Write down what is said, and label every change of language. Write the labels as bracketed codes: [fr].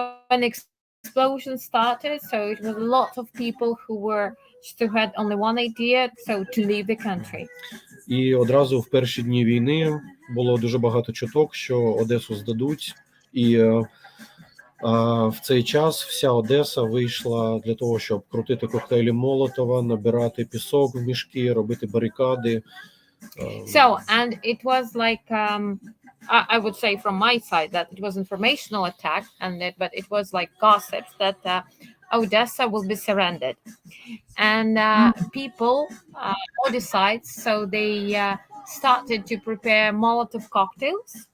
[en] when explosion started, so it was a lot of people who had only one idea, so to leave the country. [uk] І одразу в перші дні війни було дуже багато чуток, що Одесу здадуть, і в цей час вся Одеса вийшла для того, щоб крутити коктейлі Молотова, набирати пісок в мішки, робити барикади. [en] So, and it was like, I would say from my side that it was informational attack, but it was like gossips that Odessa will be surrendered. And people, Odessites, so they started to prepare Molotov cocktails.